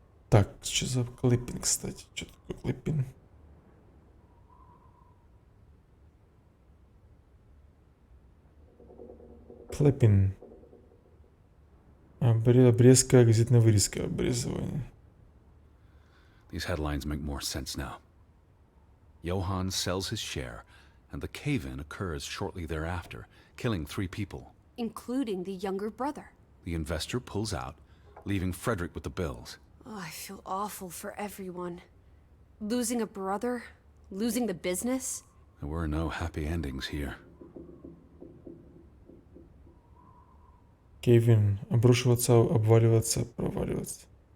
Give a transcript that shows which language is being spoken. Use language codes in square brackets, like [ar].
[ru] Так, что за клиппинг, кстати? Что такое клиппинг? Клиппинг. Обрезка, газетная вырезка, обрезывание. [en] These headlines make more sense now. Johann sells his share, and the cave-in occurs shortly thereafter, killing 3 people. including the younger brother. The investor pulls out, leaving Frederick with the bills. Oh, I feel awful for everyone. Losing a brother, losing the business. There were no happy endings here. [ru] Кевин, обрушиваться, обваливаться, проваливаться.